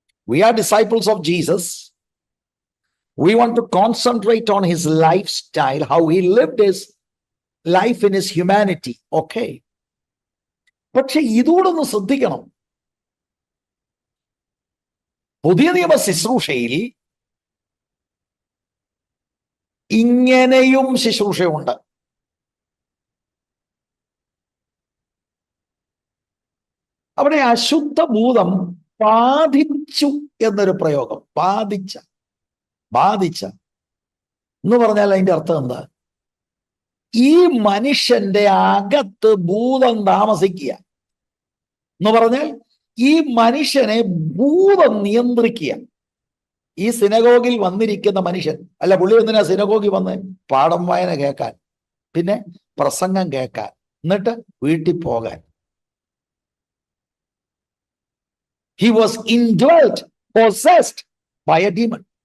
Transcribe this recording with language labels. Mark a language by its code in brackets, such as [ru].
[en] We are disciples of Jesus. We want to concentrate on his lifestyle, how he lived his life in his humanity. Okay. [ml] പക്ഷെ ഇതോടൊന്ന് ശ്രദ്ധിക്കണം. പുതിയ നിയമ ശുശ്രൂഷയിൽ ഇങ്ങനെയും ശുശ്രൂഷയുണ്ട്. അവിടെ അശുദ്ധ ഭൂതം ബാധിച്ചു എന്നൊരു പ്രയോഗം. ബാധിച്ച എന്ന് പറഞ്ഞാൽ അതിന്റെ അർത്ഥം എന്താ? ഈ മനുഷ്യന്റെ അകത്ത് ഭൂതം താമസിക്കുക എന്ന് പറഞ്ഞാൽ ഈ മനുഷ്യനെ ഭൂതം നിയന്ത്രിക്കുക. ഈ സിനഗോഗിൽ വന്നിരിക്കുന്ന മനുഷ്യൻ, അല്ല, പുള്ളി എന്തിനാ സിനഗോഗിൽ വന്ന്? പാഠം വായന കേൾക്കാൻ, പിന്നെ പ്രസംഗം കേൾക്കാൻ, എന്നിട്ട് വീട്ടിൽ പോകാൻ. [en] He was indwelt, possessed by a demon.